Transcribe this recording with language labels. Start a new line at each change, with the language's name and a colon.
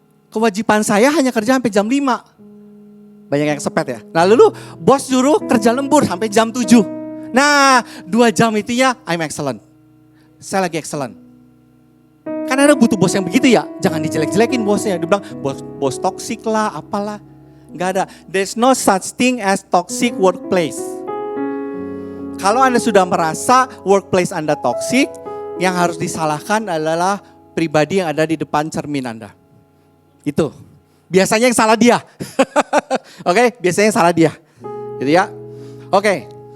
Indonesian: Kewajiban saya hanya kerja sampai jam 5. Banyak yang sepet ya. Nah lalu bos suruh kerja lembur sampai jam 7. Nah 2 jam itunya
English: I'm excellent.
Indonesian: Saya lagi excellent. Karena ada butuh bos yang begitu ya. Jangan dijelek-jelekin bosnya. Dia bilang bos toksik lah apalah. Gak ada.
English: There's no such thing as toxic workplace.
Indonesian: Kalau Anda sudah merasa workplace Anda toksik, yang harus disalahkan adalah pribadi yang ada di depan cermin Anda. Itu. Biasanya yang salah dia. Oke, biasanya yang salah dia. Gitu ya. Oke.